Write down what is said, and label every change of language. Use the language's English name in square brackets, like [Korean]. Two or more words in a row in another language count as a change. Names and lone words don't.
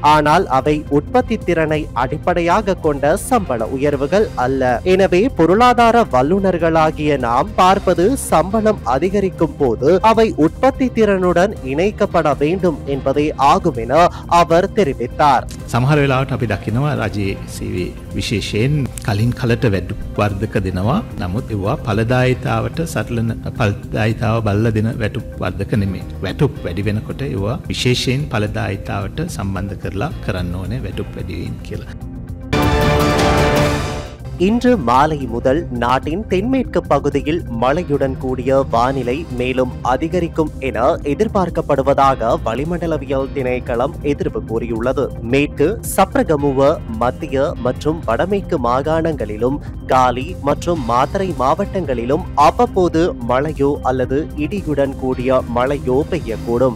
[Tamil] ஆனால் அவை உற்பத்தி திறனை அடிப்படையாக கொண்ட சம்பள உயர்வுகள் அல்ல. எனவே பொருளாதார வல்லுநர்களாகிய நாம் பார்ப்பது சம்பளம் அதிகரிக்கும் போது அவை உற்பத்தி திறனுடன் இணைக்கப்பட வேண்டும் என்பதே ஆகும் என அவர் தெரிவித்தார். [Sinhala] සමහර වෙලාවට අපි දකිනවා රජයේ සේවයේ විශේෂයෙන් කලින් කලට වැඩි වර්ධක දෙනවා. නමුත් ඒවා ඵලදායීතාවට සටලන ඵලදායීතාව බලලා දෙන වැටුප් වර්ධක නෙමෙයි. වැටුප් වැඩි වෙනකොට ඒවා විශේෂයෙන් ඵලදායීතාවට සම්බන්ධ කරලා කරන්න ඕනේ වැටුප් වැඩි වීම කියලා. [Tamil] இன்று மாலை முதல் நாட்டின் தென்மேற்கு பகுதியில் மழையுடன் கூடிய வானிலை மேலும் அதிகரிக்கும் என எதிர்பார்க்கப்படுவதாக வளிமண்டலவியல் திணைக்களம் எதிர்ப்பு கூறியுள்ளது. மேற்கு சப்ரகமுவ, மத்திய மற்றும் வடமேற்கு மாகாணங்களிலும் காலி மற்றும் மாத்தறை மாவட்டங்களிலும் அவ்வப்போது மழையோ அல்லது இடியுடன் கூடிய மழையோ பெய்யக்கூடும்.